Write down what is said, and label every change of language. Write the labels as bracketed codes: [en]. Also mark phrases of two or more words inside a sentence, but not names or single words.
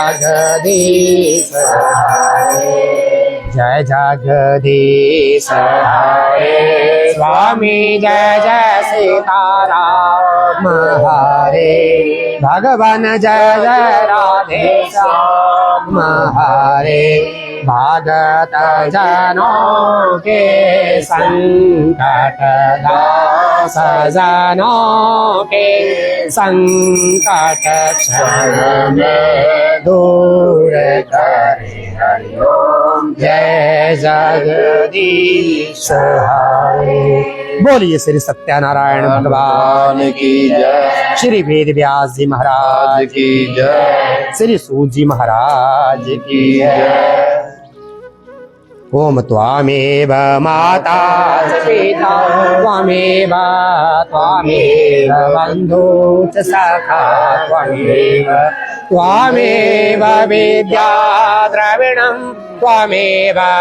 [hi] जगदीश हरे जय जगदीश हरे स्वामी जय जय सीताराम हरे भगवान जय जय राधे श्याम हरे भागत जनों के संकट दास जनों के संकट क्षण में दूर करे हरि ओम जय जगदीश हरे। बोलिए श्री सत्यनारायण भगवान की जय, श्री वेद व्यास जी महाराज की जय, श्री सूत जी महाराज की जय। [sa] ओम त्वामेव माता पिता त्वामेव बन्धु च सखा त्वामेव विद्या द्रविणं त्वामेव